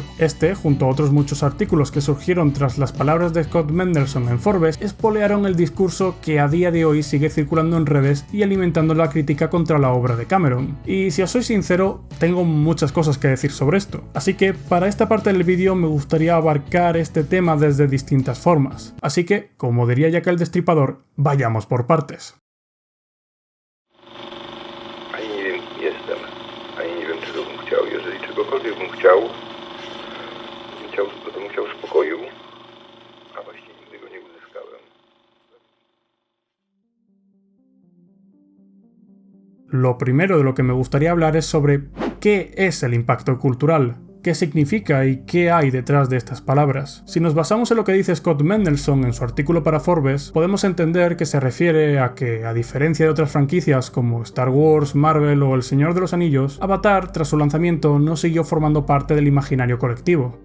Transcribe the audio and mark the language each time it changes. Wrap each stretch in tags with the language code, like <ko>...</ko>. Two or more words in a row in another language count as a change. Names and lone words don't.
<es>Este, junto a otros muchos artículos que surgieron tras las palabras de Scott Mendelson en Forbes, espolearon el discurso que a día de hoy sigue circulando en redes y alimentando la crítica contra la obra de Cameron. Y si os soy sincero, tengo muchas cosas que decir sobre esto, así que para esta parte del vídeo me gustaría abarcar este tema desde distintas formas. Así que, como diría Jack el Destripador, vayamos por partes.</es> <pl>Chciał spokoju, a właśnie nigdy go nie uzyskałem.</pl> <es>Lo primero de lo que me gustaría hablar es sobre qué es el impacto cultural. ¿Qué significa y qué hay detrás de estas palabras? Si nos basamos en lo que dice Scott Mendelson en su artículo para Forbes, podemos entender que se refiere a que, a diferencia de otras franquicias como Star Wars, Marvel o El Señor de los Anillos, Avatar, tras su lanzamiento, no siguió formando parte del imaginario colectivo.</es>